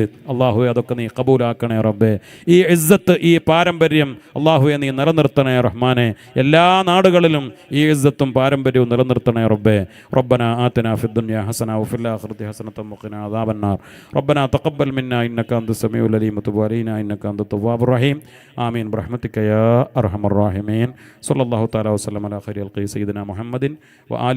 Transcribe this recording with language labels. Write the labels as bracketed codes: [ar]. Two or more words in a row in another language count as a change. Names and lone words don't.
[ml] അള്ളാഹുവെ അതൊക്കെ നീ കബൂലാക്കണേ റബ്ബേ. ഈ ഇസ്സത്ത്, ഈ പാരമ്പര്യം അള്ളാഹുവെ നീ നിലനിർത്തണേ റഹ്മാനെ. എല്ലാ നാടുകളിലും ഈ ഇസ്സത്തും പാരമ്പര്യവും നിലനിർത്തണേ റബ്ബേ. [ar] ربنا آتنا في الدنيا حسنة وفي الآخرة حسنة وقنا عذاب النار. ربنا تقبل منا إنك أنت السميع العليم وتب علينا إنك أنت التواب الرحيم آمين برحمتك يا أرحم الراحمين صلى الله تعالى وسلم على خير الخلق سيدنا محمد وآله